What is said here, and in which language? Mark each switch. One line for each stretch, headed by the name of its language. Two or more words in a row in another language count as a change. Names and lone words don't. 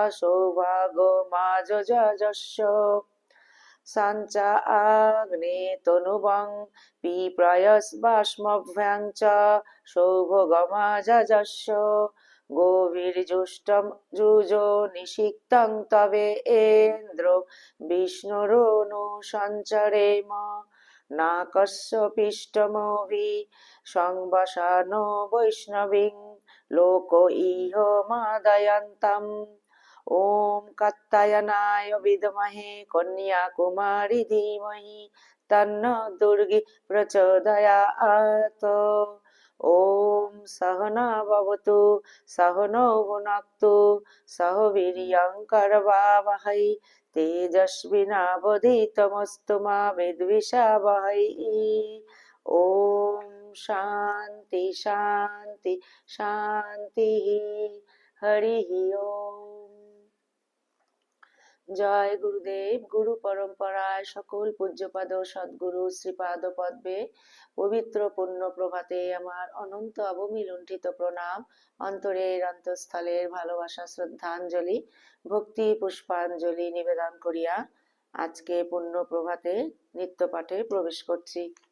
Sanskrit: সৌভাগমাযজস্য সাঞ্চা আগ্নে তনুবং পিপ্রয়স্বাস্মভ্যং চ সৌভগমাযজস্য গভীর্জুষ্টম যুজো নিষিক্তং তবে ইন্দ্র বিষ্ণুরনু সঞ্চরেম নাকস্যপিষ্টমভি সংবসানো বৈষ্ণবীং লোক ইহ মাদয়ন্তম। ওম কাত্যায়নায় বিদ্মহে কন্যাকুমারী ধীমহি তন্নো দুর্গি প্রচোদয়াৎ। ওম সহনা ভবতু সহনৌ ভুনাক্তু সহ বীর্যং কর্বাবহৈ তেজস্বিনাবধীতমস্তু মা বিদ্বিষাবহৈ। ওম শান্তি শান্তি শান্তিঃ।
Bangla: হরি ওম। জয় গুরুদেব। গুরু পরম্পরায় সকল পূজ্যপাদ সদ্গুরু শ্রীপাদ পদ্মে পবিত্র পুণ্য প্রভাতে আমার অনন্ত অবমি লুণ্ঠিত প্রণাম, অন্তরের অন্তঃস্থলের ভালোবাসা শ্রদ্ধাঞ্জলি ভক্তি পুষ্পাঞ্জলি নিবেদন করিয়া আজকে পুণ্য প্রভাতে নিত্য পাঠে প্রবেশ করছি।